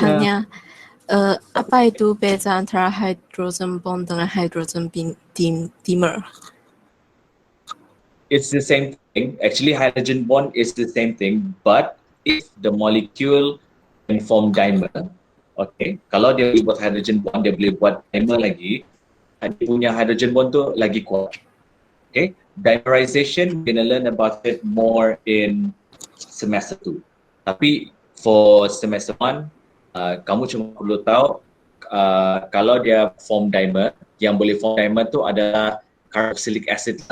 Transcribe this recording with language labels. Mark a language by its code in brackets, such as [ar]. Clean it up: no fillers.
[ms] tanya, apa itu beza antara hydrogen bond dengan hydrogen dimer? [en] It's the same thing. Actually, hydrogen bond is the same thing, but if the molecule can form dimer, okay. [ms] Kalau dia boleh buat hydrogen bond, dia boleh buat dimer lagi. Dia punya hydrogen bond tu lagi kuat. Okay. [en] Dimerization, we're gonna learn about it more in semester 2. [ms] Tapi for semester 1, kamu cuma perlu tahu kalau dia form dimer, yang boleh form dimer tu adalah carboxylic acid.